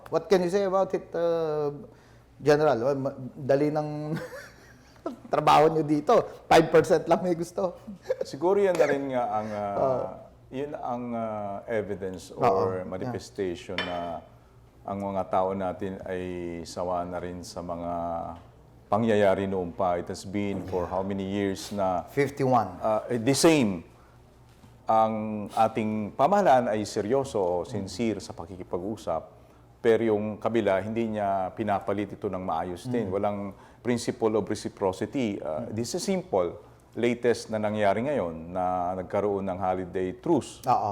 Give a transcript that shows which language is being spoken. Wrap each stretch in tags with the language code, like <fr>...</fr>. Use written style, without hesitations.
<en>What can you say about it, General?</en> <tl>Dali ng trabaho nyo dito. 5% lang may gusto. Siguro yan na rin nga ang, yun ang</tl> <en>evidence or manifestation</en> <tl>na ang mga tao natin ay sawa na rin sa mga pangyayari noon pa.</tl> <en>It has been for how many years na 51. the same.</en> <tl>Ang ating pamahalaan ay seryoso, sincere sa pakikipag-usap, pero yung kabila, hindi niya pinapalit ito ng maayos din.</tl> <en>Walang principle of reciprocity. This is simple.</en> <tl>Latest na nangyari ngayon na nagkaroon ng holiday truce.</tl>